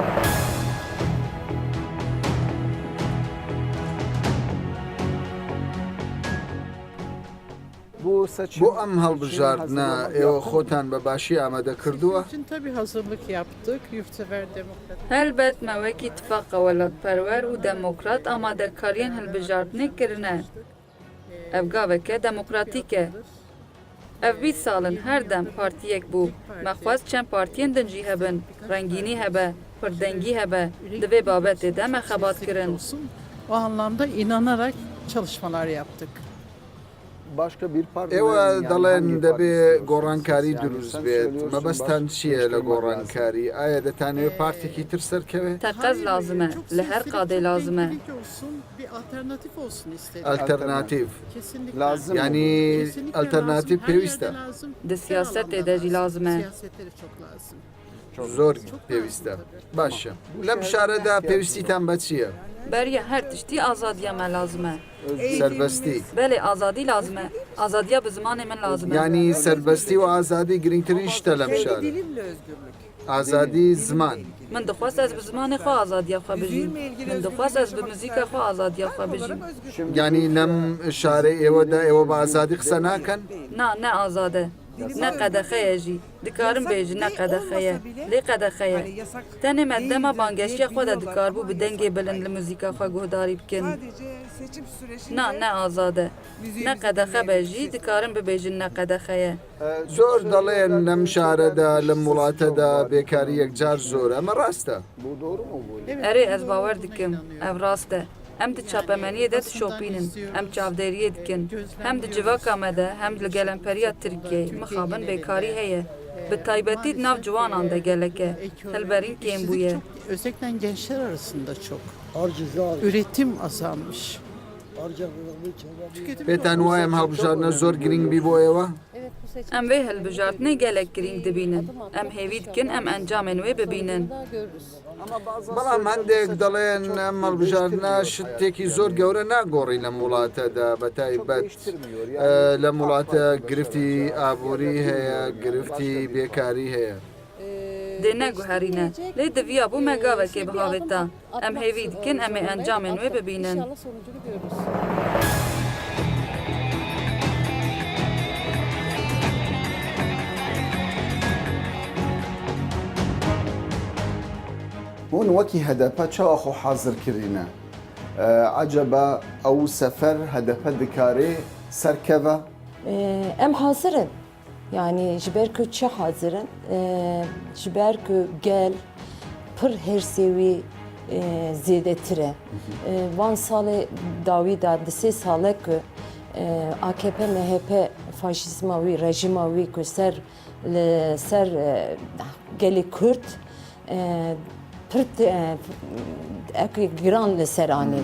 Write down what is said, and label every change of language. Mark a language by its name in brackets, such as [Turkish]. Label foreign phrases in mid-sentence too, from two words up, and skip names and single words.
[Central Kurdish] بۆ ئەم هەڵبژاردنە ئێوە خۆتان بە باشی ئامادە کردووە؟ هەلبەت ماوەیەکی اتفاقە وەلاتپەروەر و دەموکرات ئامادەکاریان هەڵبژاردنێ کردنە. [Kurdish] ئەv gaveke demokratîk e. Ev 20 salin her dem partiyek bû. Mexwest çend partiyên din jî hebin, rengînî hebe, pirdengî hebe. Di vê babetê de me xebat kirin. [Turkish] O anlamda inanarak çalışmalar yaptık. [Central Kurdish] ئێوە دەڵێن دەبێ گۆڕانکاری دروست بێت. مەبەستان چییە لە گۆڕانکاری؟ ئایا دەتانەوێت پارتێکی تر سەرکەوێت؟ [Kurdish] تەقەز لازم e. Li her qadê lazim e. [Central Kurdish] ئەلتەرناتیڤ ینی ئەلتەرناتیڤ پێویستە. [Kurdish] Di siyasetê de jî lazim e. [Central Kurdish] زۆر پێویستە. باشە. لەم شارەدا پێویستیتان بە چییە؟ [Kurdish] Beriya her tiştî azadiya me lazim e. [Central Kurdish] سەربەستی. [Kurdish] Belê azadî lazim e. Azadiya bi zimanê min lazim e. [Central Kurdish] ینی سەربەستی و ئازادی گرنگترین شتە لەم شارە. ئازادی زمان. [Kurdish] Min dixwast ez bi zimanê xwe azadiya xwe bijîm. Min dixwast ez bi muzîka xwe azadiya xwe bijîm. [Central Kurdish] ینی لەم شارەی ئێوەدا ئێوە بە ئازادی قسە ناکەن؟ [Kurdish] Na ne azad e. Ne qedexeye jî. Dikarim bêjin ne qedexeye. Lê qedexeye. Tenê me dema bangeşiya xwe de dikarbû bi dengê bilind li muzîka xwe guhdarî bikin. Na ne azad e. Ne qedexe be jî dikarim bibêjin ne qedexeye. [Central Kurdish] زۆر دەڵێن لەم شارەدا لەم وڵاتەدا بێکاری یەکجار زۆر ئەمە ڕاستە؟ [Kurdish] Erê ez bawer dikim. Ev rast e. Em di çapemeniyê de dişopînin, em çavderiyê dikin. Hem di civaka me de hem li gelemperiya Tirkiyeyê mixabin bêkarî heye. Bi taybetî nav ciwanan de gelek e. Hilberîn kêm bûye. [Turkish] Özellikle gençler arasında çok. Üretim azalmış. [Central Kurdish] پێتان وایە ئەم هەڵبژاردنە زۆر گرنگ بی بۆ ئێوە؟ [Kurdish] Em vê hilbijartinê gelek girîng dibînin. Em hêvî dikin em encamên wê bibînin. [Central Kurdish] بەڵام هەندێک دەڵێن ئەم هەڵبژاردنە شتێکی زۆر گەورە ناگۆڕی لەم وڵاتەدا بە تایبەت لەم وڵاتە گرفتی ئابووری هەیە گرفتی بێکاری هەیە. [Kurdish] Dê neguherîne. Lê diviya bû me gavekê bihavê ta. Em hêvî dikin em ê encamên wê bibînin. هون وەکی هەدەپە چاوە خۆ حازرکردینە. عەجەبە ئەو سەفەر هەدەپە دikare سەرکەvە؟ Em hazirin. Yani ji ber ku çi hazirin? Ji ber ku gel pir hersê wî zêdetir e. Van salê dawî da di sê salek ku AKP MHP faşîzma wî rejima wî ku ser gelê Kurd pir giran li ser anî.